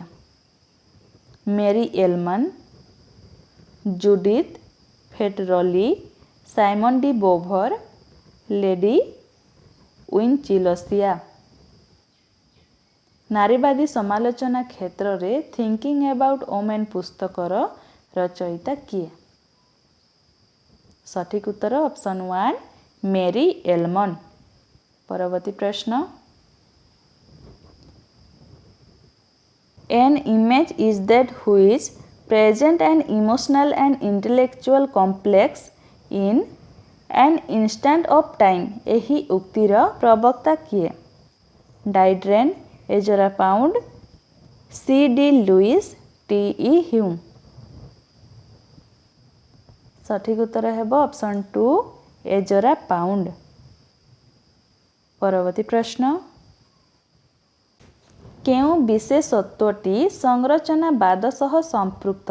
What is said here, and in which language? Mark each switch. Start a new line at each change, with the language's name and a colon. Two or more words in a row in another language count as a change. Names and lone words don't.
Odia: ମେରୀ ଏଲମନ୍, ଜୁଡ଼ିଥ୍ ଫେଟରଲି, ସାଇମନ୍ ଡି ବୋଭର, ଲେଡି ୱିନଚିଲସିଆ। ନାରୀବାଦୀ ସମାଲୋଚନା କ୍ଷେତ୍ରରେ ଥିଙ୍କିଂ ଏବାଉଟ୍ ଓମେନ୍ ପୁସ୍ତକର ରଚୟିତା କିଏ? ସଠିକ୍ ଉତ୍ତର ଅପସନ୍ 1 ମେରୀ ଏଲମନ୍। ପରବର୍ତ୍ତୀ ପ୍ରଶ୍ନ,
English: An image is that which present an emotional and intellectual complex in an instant of time।
Odia: ଏହି ଉକ୍ତିର ପ୍ରବକ୍ତା କିଏ? ଡାଇଡ୍ରେନ୍, ଏଜରା ପାଉଣ୍ଡ, ସି ଡି ଲୁଇସ୍, ଟି ଇ ହ୍ୟୁମ୍। ସଠିକ୍ ଉତ୍ତର ହେବ ଅପସନ୍ 2 ଏଜରା ପାଉଣ୍ଡ। ପରବର୍ତ୍ତୀ ପ୍ରଶ୍ନ, କେଉଁ ବିଶେଷତ୍ୱଟି ସଂରଚନାବାଦ ସହ ସମ୍ପୃକ୍ତ?